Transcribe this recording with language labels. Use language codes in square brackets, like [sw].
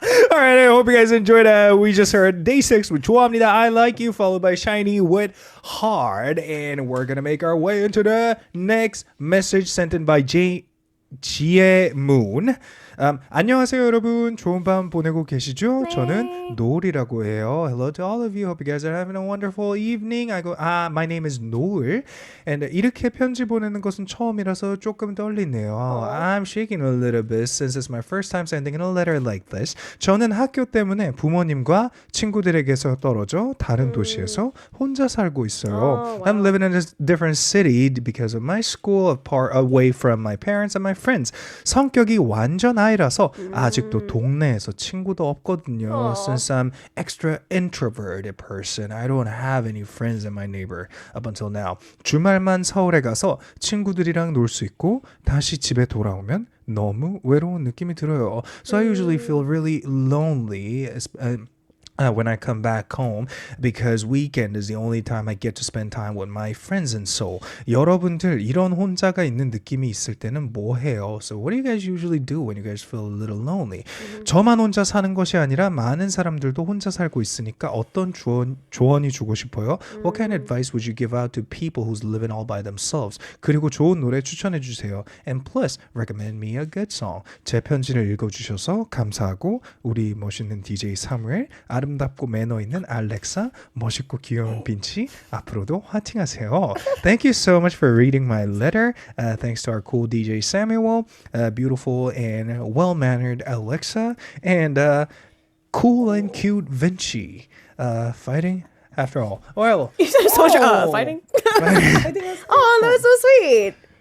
[en] All right, I hope you guys enjoyed. We just heard Day 6 with 좋아합니다, I Like You, followed by Shiny with Hard. And we're going to make our way into the next message sent in by Jie Moon. [ko] 안녕하세요 여러분 좋은 밤 보내고 계시죠? 저는 노을이라고 해요. [en] Hello to all of you. Hope you guys are having a wonderful evening. My name is 노을. [ko] And 이렇게 편지 보내는 것은 처음이라서 조금 떨리네요. [en] I'm shaking a little bit since it's my first time sending in a letter like this. [ko] 저는 학교 때문에 부모님과 친구들에게서 떨어져 다른 도시에서 혼자 살고 있어요. [en] I'm living in a different city because of my school, apart away from my parents and my friends. [ko] 성격이 완전 아이라서 아직도 동네에서 친구도 없거든요. [en] Since I'm extra introverted person, I don't have any friends in my neighbor up until now. [ko] 주말만 서울에 가서 친구들이랑 놀 수 있고 다시 집에 돌아오면 너무 외로운 느낌이 들어요. [en] So I usually feel really lonely. When I come back home because weekend is the only time I get to spend time with my friends in Seoul. [ko] 여러분들 이런 혼자가 있는 느낌이 있을 때는 뭐 해요? [en] So what do you guys usually do when you guys feel a little lonely? [ko] 저만 혼자 사는 것이 아니라 많은 사람들도 혼자 살고 있으니까 어떤 조언이 주고 싶어요? [en] What kind of advice would you give out to people who's living all by themselves? [ko] 그리고 좋은 노래 추천해 주세요. [en] And plus, recommend me a good song. [ko] 제 편지를 읽어주셔서 감사하고 우리 멋있는 DJ 사무엘 아름답고 매너 있는 알렉사, 멋있고 귀여운 빈치, 앞으로도 화이팅하세요. [en] Thank you so much for reading my letter. Thanks to our cool DJ Samuel, beautiful and well-mannered Alexa, and cool and cute Vinci. Fighting after all. Well, You said so much fighting. Oh, that was so sweet.